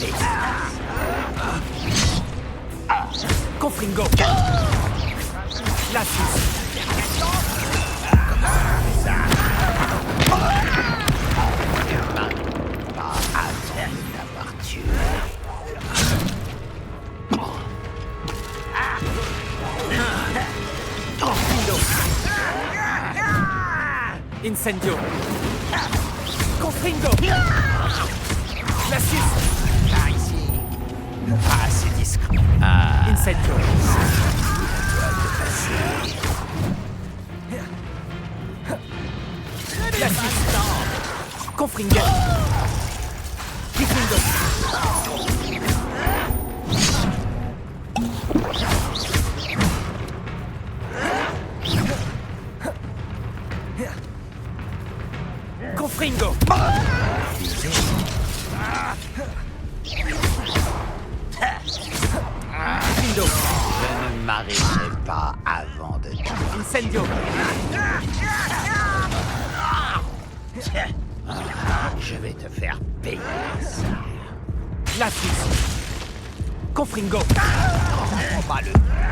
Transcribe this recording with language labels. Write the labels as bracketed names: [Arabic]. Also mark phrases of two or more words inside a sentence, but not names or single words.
[French] Confringo! Glacis! pas attendre d'avoir tué. Incendio! Confringo! Glacis! Par ici. Pas assez discret. Incendio! Glacis! Confringo! Confringo! Confringo! Confringo! Je ne m'arrêterai pas avant de te... Incendio! Je vais te faire payer ça. Glacis! Confringo! Prends pas le...